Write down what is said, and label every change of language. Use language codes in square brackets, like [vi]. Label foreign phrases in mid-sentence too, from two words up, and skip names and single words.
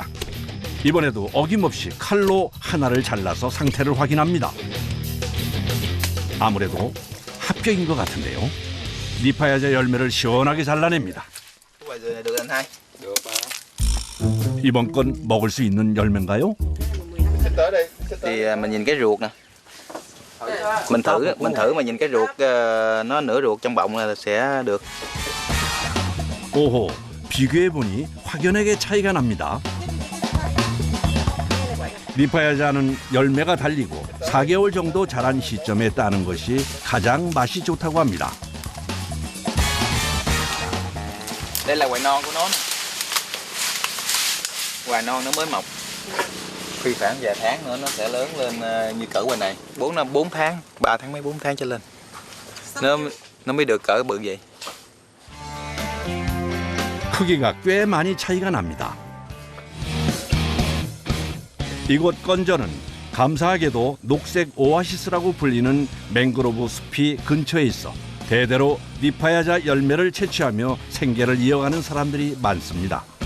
[ko] 이번에도 어김없이 칼로 하나를 잘라서 상태를 확인합니다. 아무래도 합격인 것 같은데요. 니파야자 열매를 시원하게 잘라냅니다. 이번 건 먹을 수 있는 열매인가요? [vi] Thì mình nhìn cái ruột nè. Mình thử mà nhìn cái ruột nó nửa ruột trong bọng là sẽ được. [ko] 오호, 비교해보니 확연하게 차이가 납니다. 니파야자는 열매가 달리고 4개월 정도 자란 시점에 따는 것이 가장 맛이 좋다고 합니다. [vi] Đây là quả non của nó nè. Quả non nó mới mọc. Khi khoảng vài tháng nữa nó sẽ lớn lên như cỡ quả này. 4 tháng, 3 tháng mấy 4 tháng trở lên. Nó mới được cỡ bự vậy. [ko] 크기가 꽤 많이 차이가 납니다. 이곳 건저는 감사하게도 녹색 오아시스라고 불리는 맹그로브 숲이 근처에 있어 대대로 니파야자 열매를 채취하며 생계를 이어가는 사람들이 많습니다.